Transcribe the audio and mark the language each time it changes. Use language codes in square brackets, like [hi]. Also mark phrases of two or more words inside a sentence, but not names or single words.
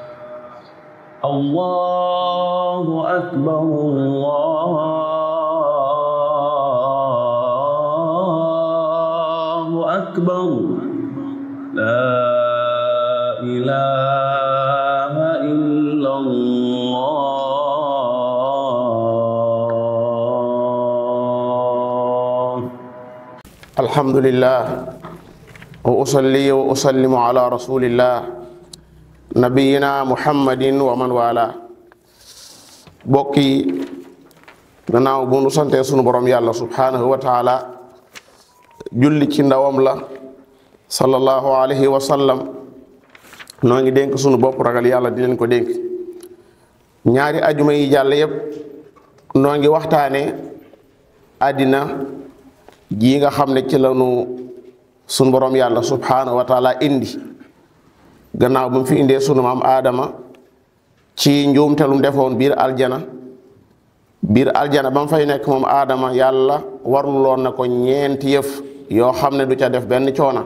[ar] الله أكبر الله أكبر لا إله إلا الله. الحمد لله وأصلي وأسلم على رسول الله نبينا محمد ومن والاه. [wo] bokki gannaaw bu nu sante sunu borom yàlla [ar] سبحانه وتعالى [wo] julli ci ndawam la [ar] صلى الله عليه وسلم [wo] noo ngi dénk sunu bopp ragal yàlla di leen ko dénk. ñaari ajuma yi jàll yépp noo ngi waxtaane àddina ji nga xam ne ci lanu sunu borom yàlla [ar] سبحانه وتعالى [wo] indi gannaaw bu mu fi indee sunu maam aadama ci njuumtelum defoon biir aljana ba mu fay nekk moom aadama yàlla warluloon na ko ñeenti yëf yoo xam ne du ca def benn coona.